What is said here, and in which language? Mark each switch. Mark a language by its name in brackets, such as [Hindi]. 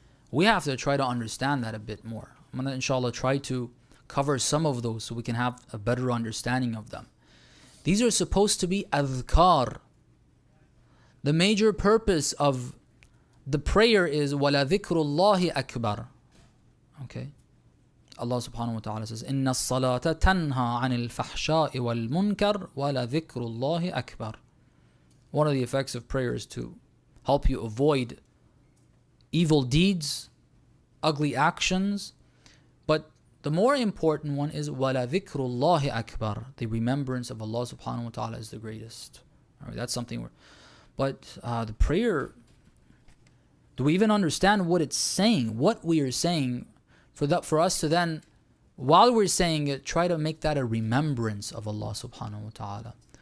[English] We have to try to understand that a bit more. I'm going to inshallah try to cover some of those so we can have a better understanding of them. These are supposed to be adhkar. The major purpose of the prayer is [Arabic] وَلَذِكْرُ اللَّهِ أَكْبَرُ. [English] Okay. Allah subhanahu wa ta'ala says, [Arabic] إِنَّ الصَّلَاةَ تَنْهَى عَنِ الْفَحْشَاءِ وَالْمُنْكَرِ وَلَذِكْرُ اللَّهِ أَكْبَرُ. [English] One of the effects of prayer is to help you avoid evil deeds, ugly actions. But the more important one is [Arabic] وَلَذِكْرُ اللَّهِ أَكْبَرُ. [English] The remembrance of Allah subhanahu wa ta'ala is the greatest. All right, that's something but the prayer, do we even understand what it's saying, what we are saying, for us to then, while we're saying it, try to make that a remembrance of Allah subhanahu wa ta'ala.